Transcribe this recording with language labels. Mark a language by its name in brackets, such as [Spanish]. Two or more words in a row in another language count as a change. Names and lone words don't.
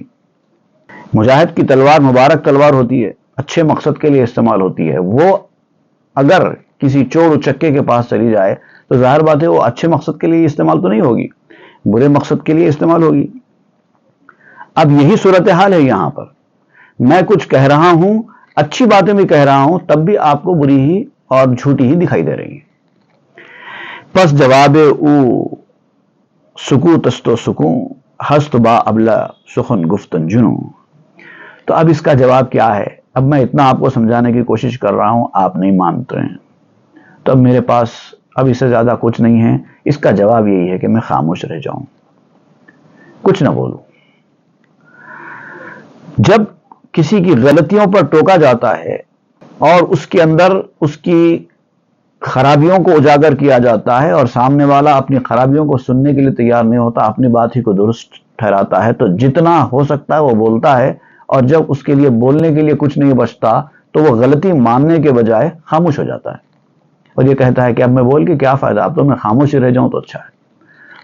[Urdu] مجاہد کی تلوار مبارک تلوار ہوتی ہے، اچھے مقصد کے لیے استعمال ہوتی ہے، وہ اگر کسی چور اچکے کے پاس چلی جائے تو ظاہر بات ہے وہ اچھے مقصد کے لیے استعمال تو نہیں ہوگی، برے مقصد کے لیے استعمال ہوگی۔ اب یہی صورتحال ہے یہاں پر، میں کچھ کہہ رہا ہوں، اچھی باتیں بھی کہہ رہا ہوں، تب بھی آپ کو بری ہی اور جھوٹی ہی دکھائی دے رہی ہیں۔ [Persian] پس جواب او سکوت است و سکون، ہست با ابلا سخن گفتن جنوں۔ [Urdu] تو اب اس کا جواب کیا ہے؟ اب میں اتنا آپ کو سمجھانے کی کوشش کر رہا ہوں، آپ نہیں مانتے ہیں، تو اب میرے پاس اب اس سے زیادہ کچھ نہیں ہے۔ اس کا جواب یہی ہے کہ میں خاموش رہ جاؤں، کچھ نہ بولوں۔ جب کسی کی غلطیوں پر ٹوکا جاتا ہے اور اس کے اندر اس کی خرابیوں کو اجاگر کیا جاتا ہے اور سامنے والا اپنی خرابیوں کو سننے کے لیے تیار نہیں ہوتا، اپنی بات ہی کو درست ٹھہراتا ہے تو جتنا ہو سکتا ہے وہ بولتا ہے، اور جب اس کے لیے بولنے کے لیے کچھ نہیں بچتا تو وہ غلطی ماننے کے بجائے خاموش ہو جاتا ہے، اور یہ کہتا ہے کہ اب میں بول کے کیا فائدہ، اب تو میں خاموش ہی رہ جاؤں تو اچھا ہے۔